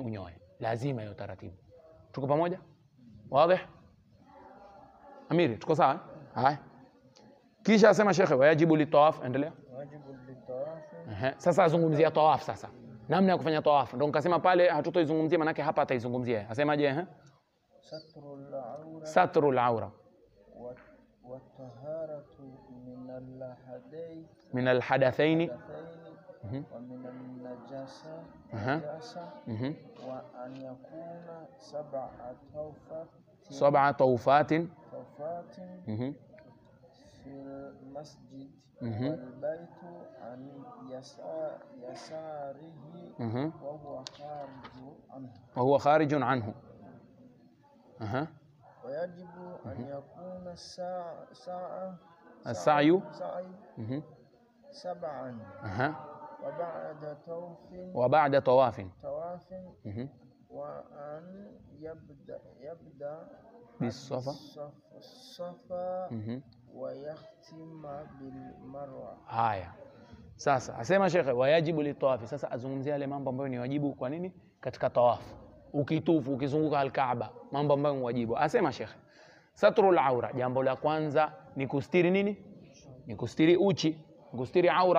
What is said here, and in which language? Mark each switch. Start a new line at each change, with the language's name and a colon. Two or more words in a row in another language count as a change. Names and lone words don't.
Swahili: Unyoe. Lazima hiyo taratibu. Tuko pamoja? Wazi? Amiri, tuko sawa? Haya. Kisha asema shekhe,
Arabic: واجب للطواف,
Swahili: endelea.
Arabic: واجب للطواف.
Swahili: Sasa azungumzia tawaf sasa. Namna ya kufanya tawaf. Ndio nikasema pale hatutoizungumzia, manake hapa ataizungumzia. Asemaje?
Arabic: ستر العورة. ستر العورة. والطهارة من الحدثين ومن النجاسة. وأن يكون سبع طوفات في المسجد والبيت عن يساره وهو خارج عنه ويجب أن يكون السعي سبعا وبعد طواف وأن يبدأ بالصفا ويختم بالمروة.
Swahili: Haya. Sasa asema shekhe
Arabic: واجب للطواف.
Swahili: Sasa azungumzia yale mambo ambayo ni wajibu kwa nini katika tawafu. Ukitufu, ukizunguka al-Kaaba, mambo ambayo ni wajibu. Asema shekhe,
Arabic: ستر العورة,
Swahili: jambo la kwanza ni kustiri nini? Ni kustiri uchi, kustiri aura.